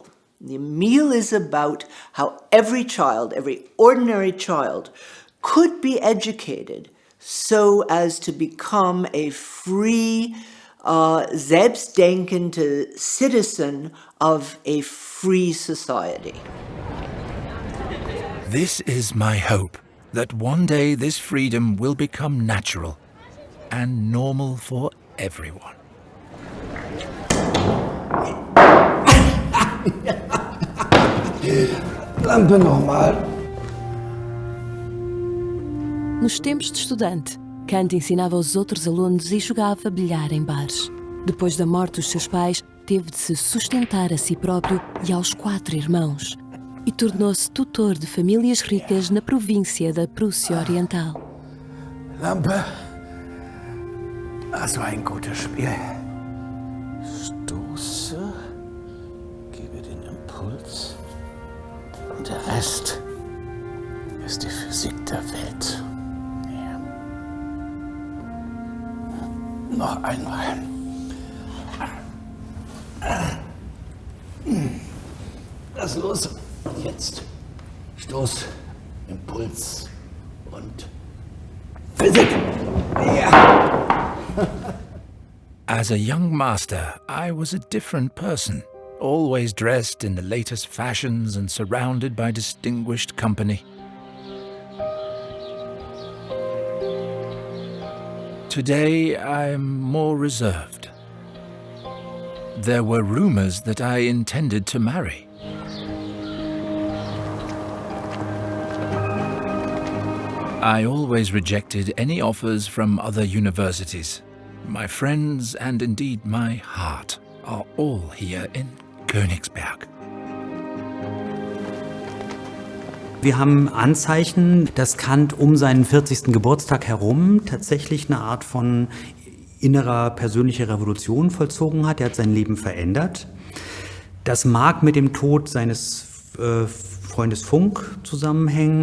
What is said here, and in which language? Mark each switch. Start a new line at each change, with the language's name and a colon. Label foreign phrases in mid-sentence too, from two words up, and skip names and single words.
English: The Emile is about how every child, every ordinary child, could be educated so as to become a free, selbstdenkende citizen of a free society. This is my hope, that one day this freedom will become natural and normal for everyone.
German: Lampe nochmal.
Portuguese: Nos tempos de estudante, Kant ensinava aos outros alunos e jogava bilhar em bares. Depois da morte dos seus pais, teve de se sustentar a si próprio e aos 4 irmãos e tornou-se tutor de famílias ricas na província da Prússia Oriental.
German: Lampe. Das war ein gutes Spiel. Stoße, gebe den Impuls und der Rest ist die Physik der Welt. Ja. Noch einmal. Lass los. Jetzt. Stoß, Impuls und Physik. Ja.
English: As a young master, I was a different person, always dressed in the latest fashions and surrounded by distinguished company. Today, I'm more reserved. There were rumors that I intended to marry. I always rejected any offers from other universities. My friends and indeed my heart are all here in Königsberg.
German: Wir haben Anzeichen, dass Kant um seinen 40. Geburtstag herum tatsächlich eine Art von innerer persönlicher Revolution vollzogen hat. Er hat sein Leben verändert. Das mag mit dem Tod seines Freundes Funk zusammenhängen.